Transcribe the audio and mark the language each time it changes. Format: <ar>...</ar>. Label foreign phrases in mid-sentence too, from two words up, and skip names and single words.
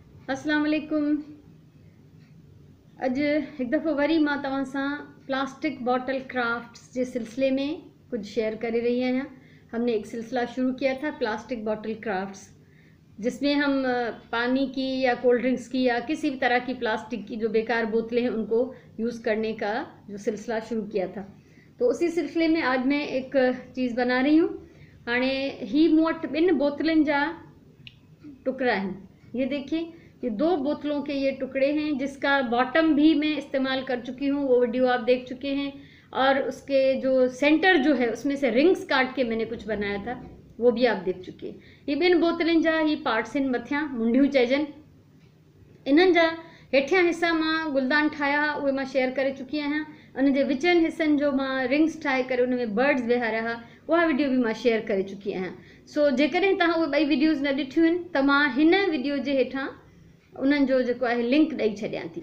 <sd>अस्सलाम वालेकुम। अज एक दफ़ो वरी मां तव्हां सां</sd> <en>plastic bottle crafts</en> <ur>کے سلسلے میں کچھ شیئر کر رہی ہیں. ہم نے ایک سلسلہ شروع کیا تھا</ur> <en>plastic bottle crafts,</en> <ur>جس میں ہم پانی کی یا</ur> <en>cold drinks</en> <ur>کی یا کسی بھی طرح کی پلاسٹک کی جو بیکار بوتلیں ہیں ان کو یوز کرنے کا جو سلسلہ شروع کیا تھا. تو اسی سلسلے میں آج میں ایک چیز بنا رہی ہوں.</ur> <sd>हाणे ही मूं वटि 2 बोतलनि जा टुकड़ा हैं।</sd> <ur>یہ دیکھیے، یہ 2 بوتلوں کے یہ ٹکڑے ہیں، جس کا باٹم بھی میں استعمال کر چکی ہوں، وہ ویڈیو آپ دیکھ چکے ہیں. اور اس کے جو سینٹر جو ہے اس میں سے رنگز کاٹ کے میں نے کچھ بنایا تھا، وہ بھی آپ دیکھ چکے ہیں.</ur> <sd>ये 2 बोतलनि जा ही पार्ट्स आहिनि, मथियां मुंडियूं चइजनि। इन्हनि जा हेठियां हिस्सा मां गुलदान ठाहिया, उहे मां शेयर करे चुकी आहियां। उन जे विचनि हिस्सनि जो मां रिंग्स ठाहे करे उन में बर्ड्स विहारिया हुआ, उहा वीडियो भी मां शेयर करे चुकी आहियां। सो जेकॾहिं तव्हां उहे 2 वीडियोज़ न ॾिठियूं आहिनि त मां हिन वीडियो जे हेठां उन्हनि जो जेको आहे लिंक ॾेई छॾियां थी।</sd>